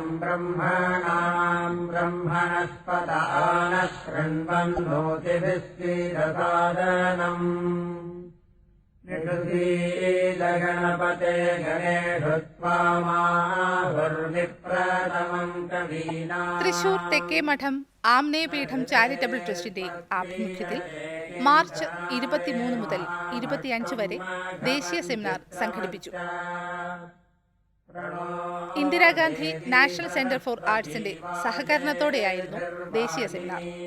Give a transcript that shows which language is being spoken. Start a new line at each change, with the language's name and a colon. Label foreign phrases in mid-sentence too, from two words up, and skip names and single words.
Sanskrit: ब्रह्मणाम् ब्रह्मणस्पत नः शृण्वन्नोतिभिस्सीदसादनम् निषुधीलगणपते गणेषु त्वामाहुर्विप्रथमम् कवीनाम्.
Malayalam: തൃശൂർ തെക്കേമഠം ആമ്നേയപീഠം ചാരിറ്റബിൾ ട്രസ്റ്റിന്റെ ആഭിമുഖ്യത്തിൽ മാർച്ച് 23 മുതൽ 25 വരെ ദേശീയ സെമിനാർ സംഘടിപ്പിച്ചു. ഇന്ദിരാഗാന്ധി നാഷണൽ സെന്റർ ഫോർ ആർട്സിന്റെ സഹകരണത്തോടെയായിരുന്നു ദേശീയ സെമിനാർ.